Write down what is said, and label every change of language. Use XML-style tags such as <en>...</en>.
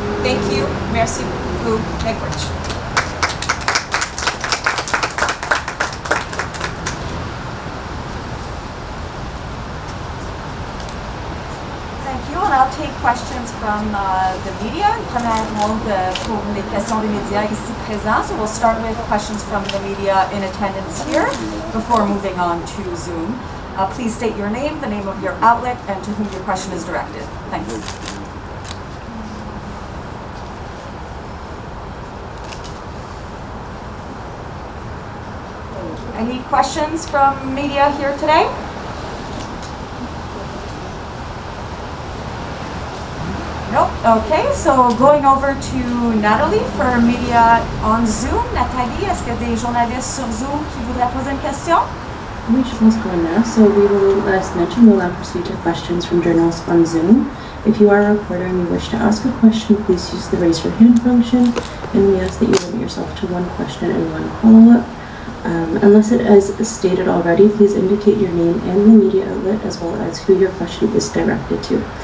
<en>Thank you.</en> <fr>Merci beaucoup.</fr> <en>Language. And I'll take questions from the media.</en> <fr>Première ronde pour les questions des médias ici présents.</fr> <en>So we'll start with questions from the media in attendance here before moving on to Zoom. Please state your name, the name of your outlet, and to whom your question is directed. Thanks. Any questions from media here today? Nope. Okay, so going over to Natalie for media on Zoom.</en> <fr>Nathalie, est-ce qu'il y a des journalistes sur Zoom qui voudraient poser une question?</fr> <en>We should let's go on now. So we will, as mentioned, we'll now proceed to questions from journalists on Zoom. If you are a reporter and you wish to ask a question, please use the raise your hand function, and we ask that you limit yourself to one question and one follow-up. Unless it is stated already, please indicate your name and the media outlet as well as who your question is directed to.</en>